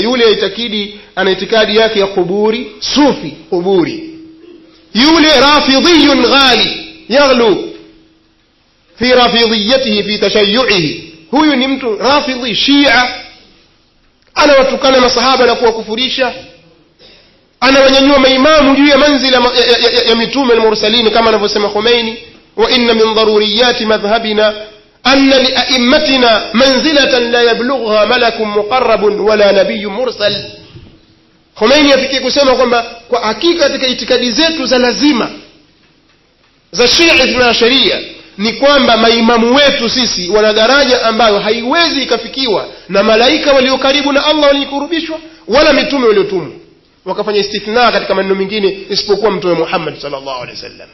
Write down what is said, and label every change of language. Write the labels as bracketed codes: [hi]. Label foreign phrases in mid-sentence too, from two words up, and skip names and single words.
[sw] Yule ana itikadi yake ya kuburi, sufi kuburi, yule [ar] رافضي غال يغلو في رافضيته في تشيعه, [sw] huyu ni mtu rafidhi shia, anawatukana masahaba na kuwakufurisha, anawanyanyua maimamu juu ya manzila ya mitume al-mursalin, kama anavyosema Khomeini, [ar] وإن من ضروريات مذهبنا أن لأئمتنا منزلة لا يبلغها ملك مقرب ولا نبي مرسل. [sw] Khomeini afikie kusema kwamba kwa hakika katika itikadi zetu za lazima za Shia na Sharia ni kwamba maimamu wetu sisi wana daraja ambayo haiwezi ikafikiwa na malaika walio karibu na Allah walikurubishwa, wala mitume waliotumwa. Wakafanya istithna katika maneno mengine isipokuwa mtume Muhammad [ar] صلى الله عليه وسلم.